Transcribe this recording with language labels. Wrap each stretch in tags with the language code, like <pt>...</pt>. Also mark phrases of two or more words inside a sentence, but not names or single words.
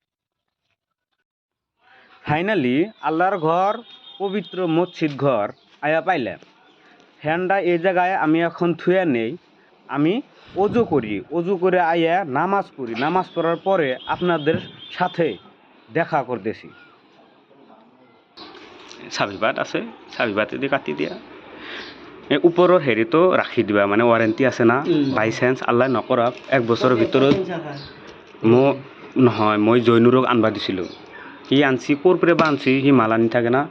<bn>ফাইনালি আল্লাহর ঘর, পবিত্র মসজিদ ঘর আয়া পাইলাম। ফ্যানটা এই জায়গায় আমি এখন থুয়ে নেই, আমি অজু করি, অজু করে আইয়া নামাজ পড়ি। নামাজ পড়ার পরে আপনাদের সাথে দেখা করতেছি।</bn> <as>চাবিপাত আছে, চাবিপাতে দিয়ে কাটি দিয়া ওপৰৰ হেৰি তো ৰাখি দিবা, মানে ৱাৰেণ্টি আছে না।</as> <en>by chance</en> <as>আল্লাহ নকৰক 1 বছৰৰ ভিতৰত নহয়, মই জৈনুৰক আনবা দিছিলোঁ। সি আনছি, ক'ৰ পৰা বা আনছি, সি মাল আনি থাকে না।</as>